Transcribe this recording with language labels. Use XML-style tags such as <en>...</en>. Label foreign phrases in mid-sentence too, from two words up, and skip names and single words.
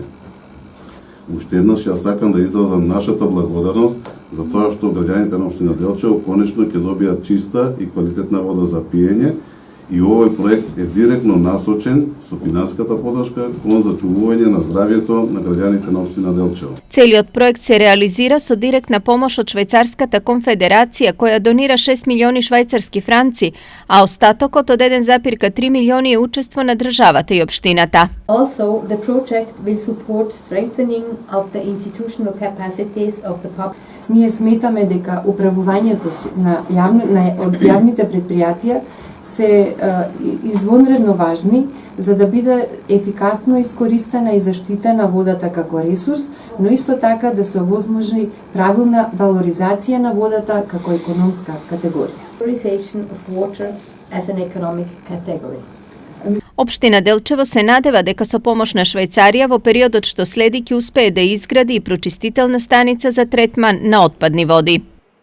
<mk>Уште еднаш ја сакам да изразам нашата благодарност за тоа што граѓаните на општина Делчево конечно ќе добијат чиста и квалитетна вода за пиење, и овој проект е директно насочен со финансиската подршка кон зачувување на здравјето на граѓаните на општина Делчево. Целиот проект се реализира со директна помош од Швајцарската конфедерација која донира 6 милиони швајцарски франци, а остатокот од 1,3 милиони е учество на државата и општината.</mk> <en>Also, the project will support strengthening of the institutional capacities of the public.</en> <mk>Ние сметаме дека управувањето на јавните предпријатија се извонредно важни за да биде ефикасно искористена и заштитена водата како ресурс, но исто така да се овозможи правилна валоризација на водата како економска категорија.</mk> <en>Valorization of water as an economic category.</en> <mk>Општина Делчево се надева дека со помош на Швајцарија во периодот што следи ќе успее да изгради и прочистителна станица за третман на отпадни води.</mk>